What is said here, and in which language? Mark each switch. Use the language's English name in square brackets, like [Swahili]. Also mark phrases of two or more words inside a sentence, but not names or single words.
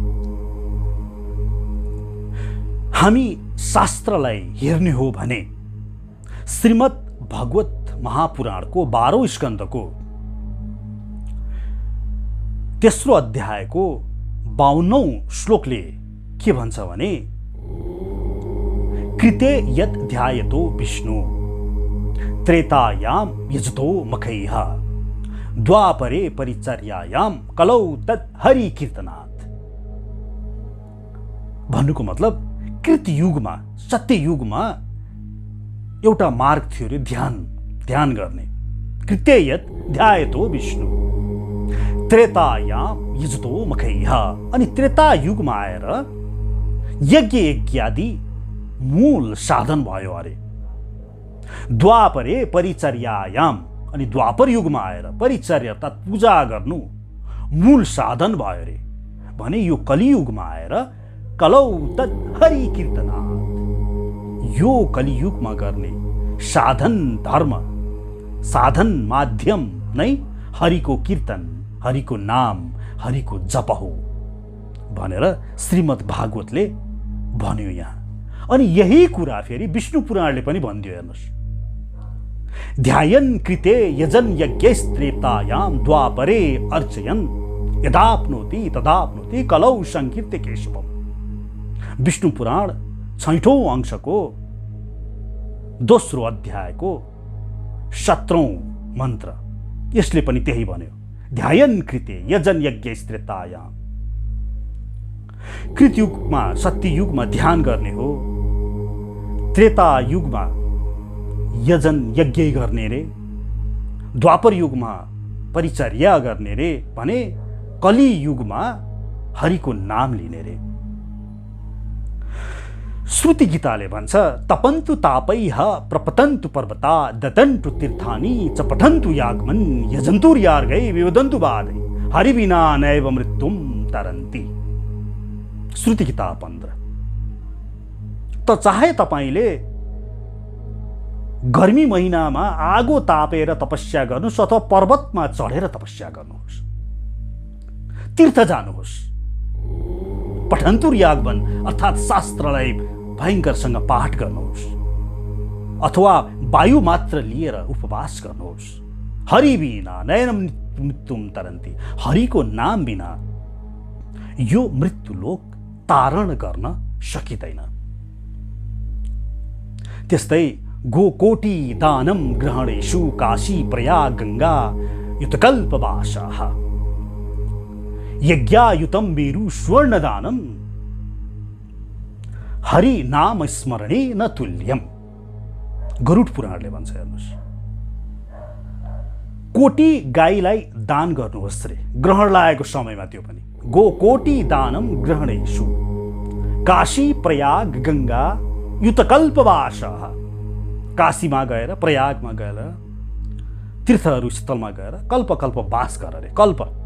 [Nepali] हामी शास्त्रलाई हेर्ने हो भने श्रीमद् भगवत महापुराणको 12औं स्कन्धको तेस्रो अध्यायको 52औं श्लोकले के भन्छ भने [Sanskrit] कृते यत् ध्यायतो विष्णु त्रेतायाम यजतो मखैः द्वापरे परिचर्यायाम कलौ तत् हरि कीर्तनात्। [Nepali] भन्नुको मतलब कृतयुगमा, सत्ययुगमा एउटा मार्ग थियो रे, ध्यान गर्ने। [Sanskrit] कृते यत् ध्यायतो विष्णु त्रेतायाम यजतो मखैः। [Nepali] अनि त्रेता युगमा आएर यज्ञ इत्यादि मूल साधन भयो अरे। [Sanskrit] द्वापरे परिचर्यायाम, [Nepali] अनि द्वापर युगमा आएर परिचर्या अर्थात् पूजा गर्नु मूल साधन भयो रे भने यो कलियुगमा आएर [Sanskrit] कलौ तत् हरि कीर्तनात्। [Nepali] यो कलियुगमा गर्ने साधन धर्म, साधन माध्यम नै हरिको कीर्तन, हरिको नाम, हरिको जप हो भनेर श्रीमद् भागवतले भन्यो यहाँ। अनि यही कुरा फेरि विष्णु पुराणले पनि भनिदियो। हेर्नुहोस्, [Sanskrit] ध्यायन कृते यजन यज्ञस्त्रेतायाम द्वापरे अर्चयन यदाप्नोति तदाप्नोति कलौ संकीर्त्य केशवम। [Nepali] विष्णु पुराण 6औं अंशको दोस्रो अध्यायको 17औं मन्त्र यसले पनि त्यही भन्यो। [Sanskrit] ध्यायन कृते यजन यज्ञस्त्रेतायाम। [Nepali] कृतयुगमा, सत्ययुगमा ध्यान गर्ने हो, त्रेता युगमा यजन यज्ञ गर्ने रे, द्वापर युगमा परिचर्या गर्ने रे भने कलियुगमा हरिको नाम लिने रे। श्रुति गीताले भन्छ [Sanskrit] तपन्तु तापैः प्रपतन्तु पर्वता दतन्तु तीर्थानि च पठन्तु यागमन यजन्तु यार्गै विवदन्तु बाधै हरिविना नैव मृत्युम तरन्ति। [Nepali] श्रुति गीता 15। त चाहे तपाईले गर्मी महिनामा आगो तापेर तपस्या गर्नुहोस् अथवा पर्वतमा चढेर तपस्या गर्नुहोस्, तीर्थ जानुहोस्, [Sanskrit] पठन्तु यागमन [Nepali] अर्थात् शास्त्रलाई भयङ्करसँग पाठ गर्नुहोस्, अथवा वायु मात्र लिएर उपवास गर्नुहोस्। [Sanskrit] हरि बिना नैनम मृत्युम तरन्ति। [Nepali] हरिको नाम बिना यो मृत्युलोक तारण गर्न सकिँदैन। [Sanskrit] त्यस्तै गोकोटि दानम ग्रहणेषु काशी प्रयाग गंगा युतकल्पवासाः यज्ञायुतम मेरु स्वर्ण दानम हरि नाम स्मरणे न तुल्यम। [Nepali] गरुड पुराणले भन्छ। हेर्नुहोस्, कोटी गाईलाई दान गर्नुहोस् रे, ग्रहण लागेको समयमा, त्यो पनि [Sanskrit] गोकोटि दानम ग्रहणेषु काशी प्रयाग गंगा युतकल्पवासाः। [Nepali] काशीमा गएर, प्रयागमा गएर, तीर्थहरू स्थलमा गएर कल्प कल्प वास गर रे, कल्प।